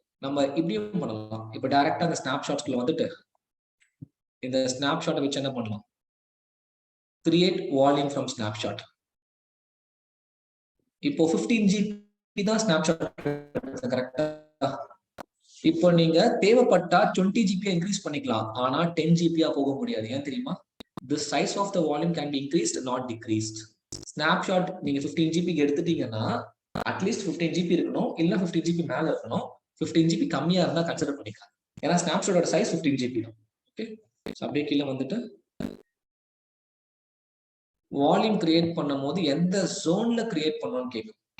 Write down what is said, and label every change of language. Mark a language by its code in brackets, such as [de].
[ta] நம்ம இப்படியும் பண்ணலாம். இப்போ டைரக்டா அந்த ஸ்னாப்ஷாட்ஸ்குள்ள வந்துட்டு இந்த ஸ்னாப்ஷாட்டை வச்சு என்ன பண்ணலாம், கிரியேட் வால்யூம் ஃப்ரம் ஸ்னாப்ஷாட். இப்போ 15 GB தான் ஸ்னாப்ஷாட் கரெக்டா. இப்போ நீங்க தேவைப்பட்டா 20 GB இன்க்ரீஸ் பண்ணிக்கலாம், ஆனா 10 GB போக முடியாது. ஏன் தெரியுமா? [en] the size of the volume can be increased not decreased. [ta] snapshot நீங்க 15 GB எடுத்துட்டீங்கன்னா அட்லீஸ்ட் 15 GB இருக்கணும், இல்ல 15 GB மேல இருக்கணும். 15 GB கம்மியா இருந்தா கன்சிடர் பண்ணிக்கலாம், ஏன்னா ஸ்னாப்ஷாட்டோட சைஸ் 15 GB தான். ஓகே, அப்படியே கீழே வந்துட்டு வால்யூம் கிரியேட் பண்ணும் போது எந்த ஜோன்ல கிரியேட் பண்ணணும்னு கேட்கும்.